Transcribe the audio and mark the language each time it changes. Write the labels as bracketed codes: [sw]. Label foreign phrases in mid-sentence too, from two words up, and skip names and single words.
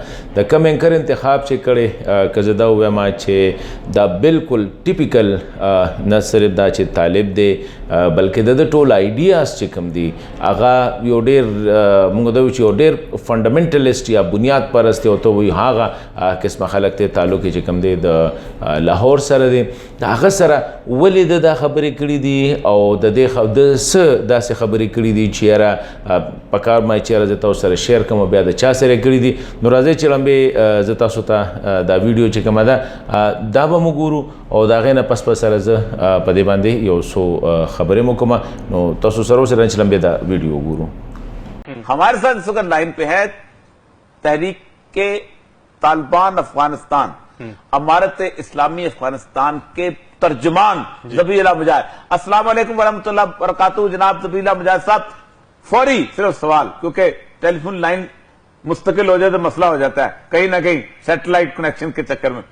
[ps] د کم اینکر انتخاب چې کړی که زه دا ووایم چې دا بالکل ټیپیکل نه صرف دا چې طالب دی بلکې د ټول آیډیاز چې کوم دي هغه یو ډیر موږ دا چې یو ډیر فنډامنټلیسټ یا بنیاد پرست او ته وایي هغه قسمه خلک ته تعلق چې کوم دی د لاهور سره دی د هغه سره ولې د دا خبرې کړي دي او د دې د څه داسې خبرې کړي دي چې یاره پکار ما چې یاره زه تاسو سره شیر کوم بیا د چا سره کړي دي. نو راځئ چې لمبې زه تاسو ته دا ویډیو چې کومه ده دا به مو ګورو او د هغې نه پس سره زه په دې باندې یو څو خبرې مو کومه. نو تاسو سره اوسئ چې لمبې دا ویډیو ګورو. [ur] ہمارے ساتھ اس وقت لائن پہ ہے تحریک کے طالبان افغانستان امارت اسلامی افغانستان کے ترجمان ذبیح اللہ مجاہد. [ar] السلام عليكم ورحمة الله وبركاته. [ur] جناب ذبیح اللہ مجاہد صاحب، فوری صرف سوال، کیونکہ ٹیلیفون لائن مستقل ہو جائے تو مسئلہ ہو جاتا ہے کہیں نہ کہیں [en] satellite connection [ur] کے چکر میں.